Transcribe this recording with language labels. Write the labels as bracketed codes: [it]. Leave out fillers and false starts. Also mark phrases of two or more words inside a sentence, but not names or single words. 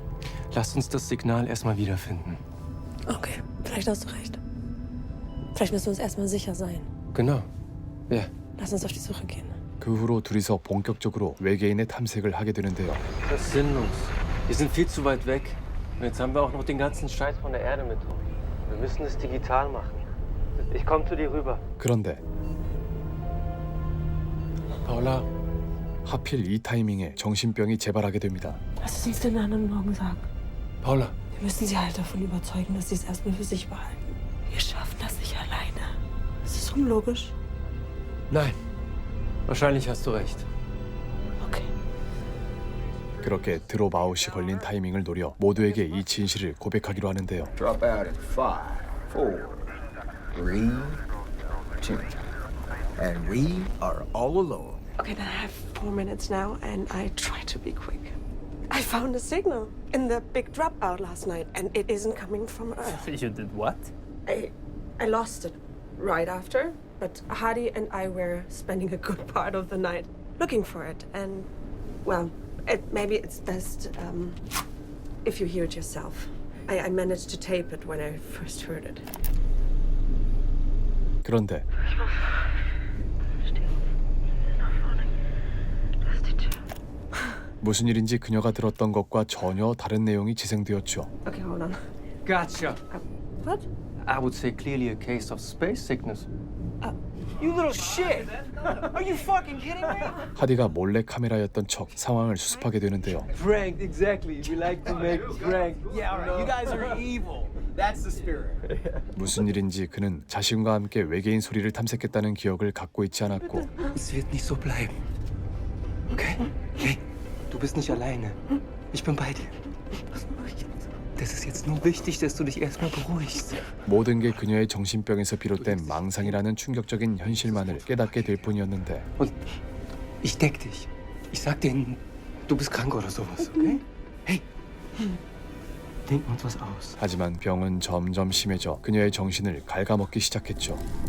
[de] Lass uns das Signal erstmal wiederfinden. Okay, vielleicht hast du recht. Vielleicht müssen wir uns erstmal sicher sein. Genau. Ja. Lass uns auf die Suche gehen. [ko] 그 후로 둘이서 본격적으로 외계인의 탐색을 ha게 되는데요. [de] Das ist sinnlos. Wir sind viel zu weit weg. Und jetzt haben wir auch noch den ganzen Scheiß von der Erde mit uns. Wir müssen es digital machen. Ich komme zu dir rüber. [ko] 그런데 Paula. 하필 이 타이밍에 정신병이 재발하게 됩니다. [de] Lass es uns den anderen morgen sagen. Paula. Wir müssen sie halt davon überzeugen, dass sie es erstmal für sich behalten. Wir schaffen das nicht alleine. Das ist unlogisch. Nein. Wahrscheinlich hast du recht. Okay. [ko] 그렇게 드롭아웃이 걸린 타이밍을 노려 모두에게 이 진실을 고백하기로 하는데요. [en] Drop out in 5, 4, 3, 2. And we are all alone. Okay, then I have 4 minutes now, and I try to be quick. I found a signal in the big dropout last night, and it isn't coming from Earth. You did what? I lost it right after, but Hadi and I were spending a good part of the night looking for it, and, well, maybe it's best if you hear it yourself. I managed to tape it when I first heard it. [ko] 그런데 무슨 일인지 그녀가 들었던 것과 전혀 다른 내용이 지생되었죠. [en] Okay, hold on. Gotcha. What? I would say clearly a case of space sickness. You little shit! Are you fucking kidding me? [ko] 하디가 몰래 카메라였던 척 상황을 수습하게 되는데요. [en] Prank, exactly. We like to make prank. Yeah, all right. You guys are evil. That's the spirit. [ko] 무슨 일인지 그는 자신과 함께 외계인 소리를 탐색했다는 기억을 갖고 있지 않았고 [de] Es wird nicht so bleiben. Okay? Hey, du bist nicht alleine. Ich bin bei dir. Das ist jetzt nur wichtig, dass du dich erstmal beruhigst. [ko] 모든 게 그녀의 정신병에서 비롯된 망상이라는 충격적인 현실만을 깨닫게 될 뿐이었는데 [de] Und ich deck dich. Ich sag denen, du bist krank oder sowas, okay? Hey, denken uns was aus. [ko] 하지만 병은 점점 심해져 그녀의 정신을 갉아먹기 시작했죠.